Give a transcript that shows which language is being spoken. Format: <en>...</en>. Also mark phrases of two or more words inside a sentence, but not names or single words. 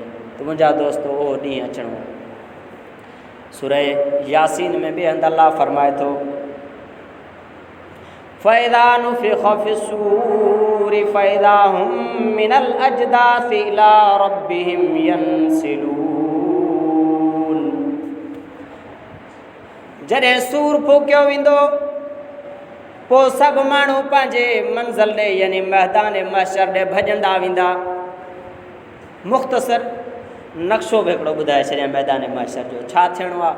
<sd>त मुंहिंजा दोस्तो उहो ॾींहुं अचिणो आहे। सूरह यासीन में बि हंधि अल्लाह फरमाए थो</sd> <ar>فإذا نفخ في الصور فإذا هم من الأجداث إلى ربهم ينسلون.</ar> <sd>जॾहिं सूर फूकियो वेंदो पोइ सभु माण्हू पंहिंजे मंज़िल ॾे यानी मैदान महशर ॾे भॼंदा वेंदा। मुख़्तसर नक्शो बि हिकिड़ो ॿुधाए छॾियां मैदान महशर जो छा थियणो आहे।</sd>